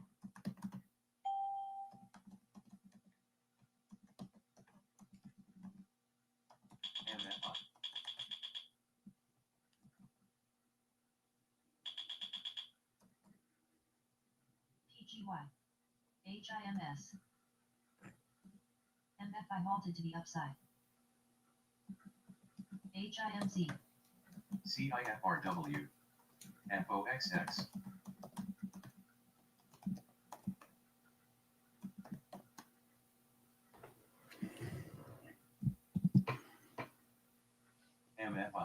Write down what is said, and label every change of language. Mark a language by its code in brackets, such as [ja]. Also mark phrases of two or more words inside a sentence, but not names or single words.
[en] MFI. PGY. HIMS. MFI halted to the upside. HIMZ. CIFRW. FOXX. MFI.